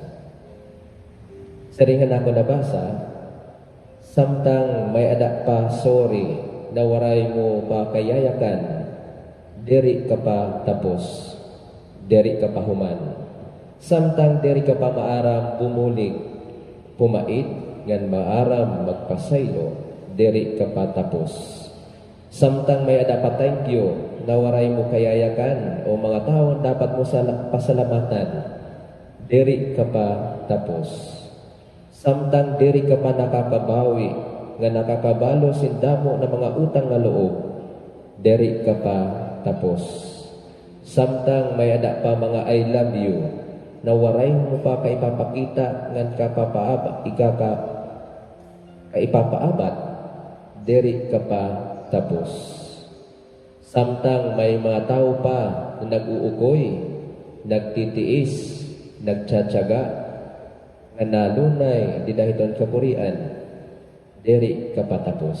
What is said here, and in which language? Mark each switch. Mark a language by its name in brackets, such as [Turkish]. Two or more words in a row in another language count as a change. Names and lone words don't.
[Waray] Saringan ako nabasa, samtang may ada pa sorry na waray mo pa kayayakan, diri ka pa tapos, diri ka pa human. Samtang diri ka pa maaram bumulig, pumait, ngan maaram magpasaylo, diri ka pa tapos. Samtang may ada pa [English] thank you, [Waray] na waray mo kayayakan o mga taon dapat mo pasalamatan, diri ka pa tapos. Samtang diri ka pa nakababawi, nga nakakabalo sindamo na mga utang nga loob, deri ka pa tapos. Samtang may ada pa mga [English] I love you, [Waray] na waray mo pa kaipapakita ngan kaipapaabat, deri ka pa tapos. Samtang may mga tao pa na nag-uukoy, nagtitiis, nagtsatsaga, nga nalunay di dahiton kapurian, deri ka pa tapos.